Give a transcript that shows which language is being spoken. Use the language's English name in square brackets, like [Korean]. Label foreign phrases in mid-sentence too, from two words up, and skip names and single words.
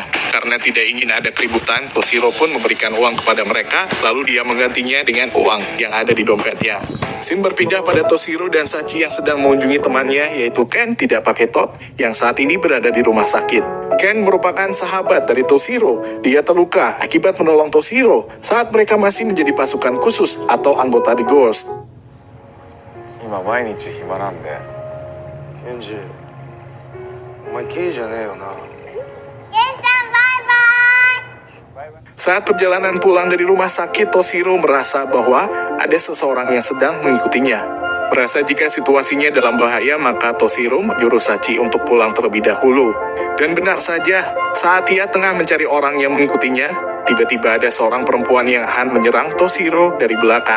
[Indonesian] Karena tidak ingin ada keributan, Toshiro pun memberikan uang kepada mereka, lalu dia menggantinya dengan uang yang ada di dompetnya. Scene berpindah pada Toshiro dan Sachi yang sedang mengunjungi temannya, yaitu Ken tidak pakai top, yang saat ini berada di rumah sakit. Ken merupakan sahabat dari Toshiro. Dia terluka akibat menolong Toshiro saat mereka masih menjadi pasukan khusus atau anggota The Ghost. [Japanese] 今毎日暇なんで。ケンジ、お前ゲイじゃねえよな。 [Indonesian] Saat perjalanan pulang dari rumah sakit, Toshiro merasa bahwa ada seseorang yang sedang mengikutinya. Merasa jika situasinya dalam bahaya, maka Toshiro menyuruh Sachi untuk pulang terlebih dahulu. Dan benar saja, saat ia tengah mencari orang yang mengikutinya, tiba-tiba ada seorang perempuan yang akan menyerang Toshiro dari belakang.